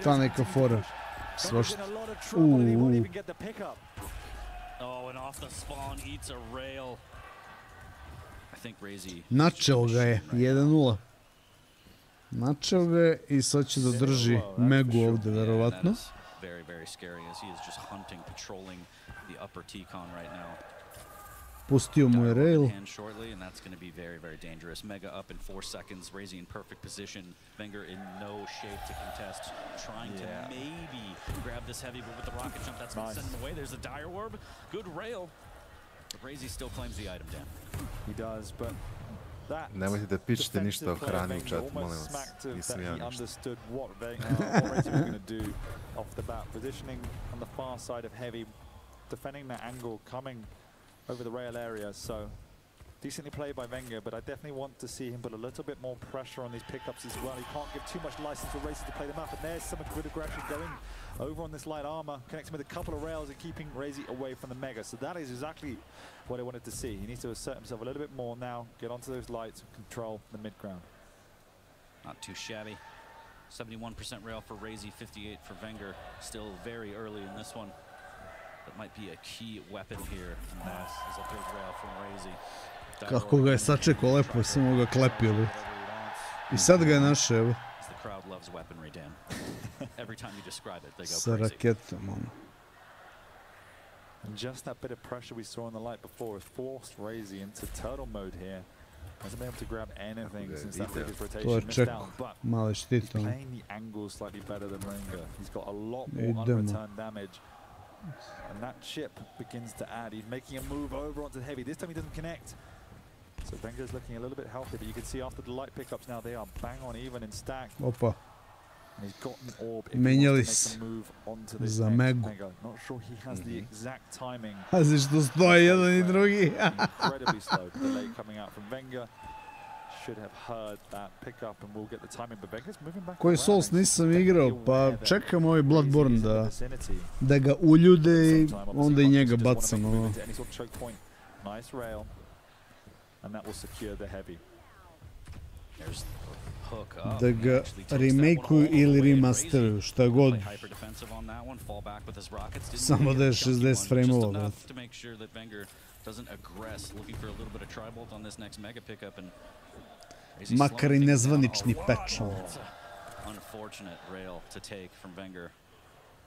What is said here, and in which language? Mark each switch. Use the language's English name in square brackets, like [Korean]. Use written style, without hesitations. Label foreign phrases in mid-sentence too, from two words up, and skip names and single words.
[Serbian] Ta neka fora. Svašta. Načeo ga je, 1-0. Načeo ga je i sad će da drži Megu ovde, verovatno. Pustio mu je rail. [English] Mega up in 4 seconds. Razy in perfect position. Wenger in no shape to contest. Trying to maybe grab this heavy, but with the rocket jump, that's going to send him away. There's a dire orb. Good rail. But Razy still claims the item, Dan. He does, but [Serbian] nemojte da pičete ništa o hrani u chatu, molim vas. Nisam ja ništa. [English] Positioning on the far side of heavy, defending that angle, coming over the rail area, so decently played by Wenger, but I definitely want to see him put a little bit more pressure on these pickups as well. He can't give too much license for Razy to play them up, and there's some good aggression going over on this light armor, connecting with a couple of rails and keeping Razy away from the Mega. So that is exactly what I wanted to see. He needs to assert himself a little bit more now, get onto those lights, and control the mid ground. Not too shabby. 71% rail for Razy, 58 for Wenger. Still very early in this one. That might be a key weapon here. And that is a third rail from Razy. [Serbian] Kako ga je sačekao lepo, samo ga klepio. I sad ga je našao, evo. [English] The crowd loves weaponry, Dan. Every time you describe it, they go [Serbian] sa raketom, ono. [English] And just that bit of pressure we saw on the light before has forced Razy into turtle mode here. Hasn't been able to grab anything since that biggest rotation missed down, but he's playing the angle slightly better than Wenger. He's got a lot more unreturned damage. And that chip begins to add. He's making a move over onto the heavy. This time he doesn't connect. So Wenger's looking a little bit healthy, but you can see after the light pickups now they are bang on even in stack. [Serbian] Opa. [English] And he's got an orb. [Serbian] Menjali se za Megu. [English] Not sure he has the exact timing. [Serbian] Pazi što stoje jedan i drugi. [English] Incredibly slow. Delay coming out from Wenger. Should have heard that pickup and we'll get the timing, but Wenger's moving back. [Serbian] Koji Souls nisam igrao, pa čekam ovaj Bloodborne da ga uljude i onda i njega bacam. [English] Nice rail. And that will secure the heavy. [Serbian] Da ga remakeuju ili remasteruju, šta god. Samo da je 60 frame-ova, brate. Makar i nezvanični patch.